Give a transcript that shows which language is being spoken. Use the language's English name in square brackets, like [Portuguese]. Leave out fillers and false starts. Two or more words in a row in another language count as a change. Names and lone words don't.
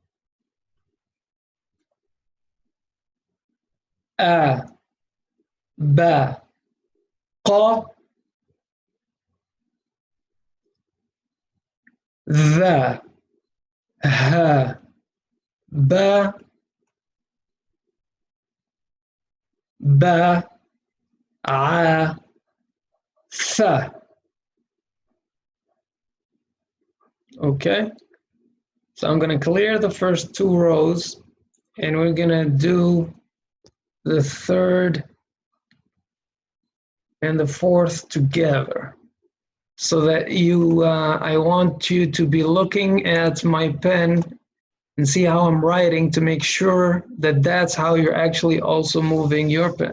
[English] ba, qa, dha, ha, ba, ba, a, fa. Okay, so I'm going to clear the first two rows and we're going to do the third and the fourth together. So that I want you to be looking at my pen and see how I'm writing to make sure that that's how you're actually also moving your pen.